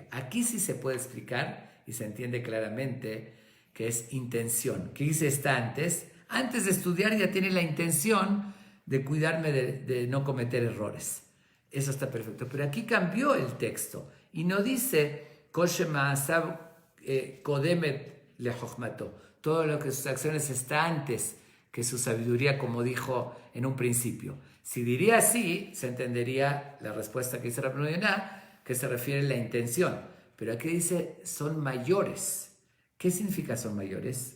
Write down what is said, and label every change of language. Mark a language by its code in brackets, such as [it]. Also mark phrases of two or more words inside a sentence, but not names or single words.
[es] Aquí sí se puede explicar y se entiende claramente que es intención. ¿Qué dice está antes? Antes de estudiar ya tiene la intención de cuidarme de no cometer errores. Eso está perfecto. Pero aquí cambió el texto y no dice [he] כל שמעשיו קודמת לחכמתו. [es] Todo lo que sus acciones está antes que su sabiduría, como dijo en un principio. Si diría así, se entendería la respuesta que dice Rabbenu Yonah, que se refiere a la intención. Pero aquí dice, son mayores. ¿Qué significa son mayores?